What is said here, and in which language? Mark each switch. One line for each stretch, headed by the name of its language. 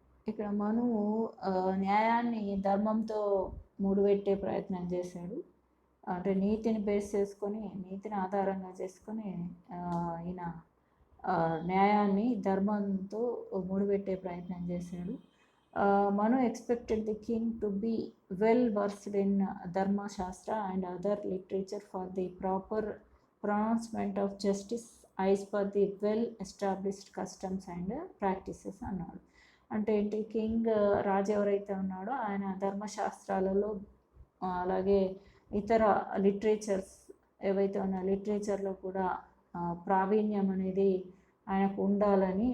Telugu: ఇక్కడ మనువు న్యాయాన్ని ధర్మంతో ముడిపెట్టే ప్రయత్నం చేశాడు. అంటే నీతిని బేస్ చేసుకొని, నీతిని ఆధారంగా చేసుకొని ఈయన న్యాయాన్ని ధర్మంతో ముడిపెట్టే ప్రయత్నం చేశాడు.
English: Manu expected the king to be well versed in Dharma Shastra and other literature for the proper pronouncement of justice as per the well established customs and practices
Telugu: అన్నాడు. అంటే ఏంటి, కింగ్ రాజు ఎవరైతే ఉన్నాడో ఆయన ధర్మశాస్త్రాలలో అలాగే ఇతర లిటరేచర్స్ ఏవైతే ఉన్నాయో లిటరేచర్లో కూడా ప్రావీణ్యం అనేది ఆయనకు ఉండాలని.